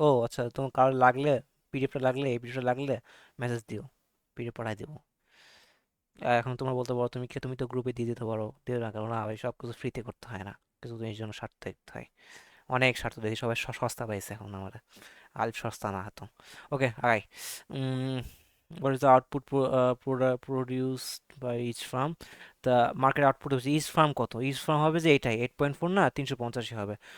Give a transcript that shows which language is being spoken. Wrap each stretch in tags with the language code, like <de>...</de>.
<bn>ও আচ্ছা, তোমার কারো লাগলে, পিডিএফটা লাগলে, এই পিডিএফটা লাগলে মেসেজ দিও, পিডিএফ পাঠাই দেবো। আর এখন তোমরা বলতে পারো, তুমি তো গ্রুপে দিয়ে দিতে পারো, দিও না কেন? না ভাই, সব কিছু ফ্রিতে করতে হয় না, কিছু জিনিস জন্য স্বার্থ দেখতে হয়। অনেক স্বার্থ দেখি, সবাই সস্তা পাইছে এখন আমার, আলফ সস্তা না তো। ওকে, আগাই।</bn> <en>What is the output produced by each farm? The market output</en> <bn>হচ্ছে each farm কত, each farm হবে যে এটাই 8.4 না 385 হবে।</bn>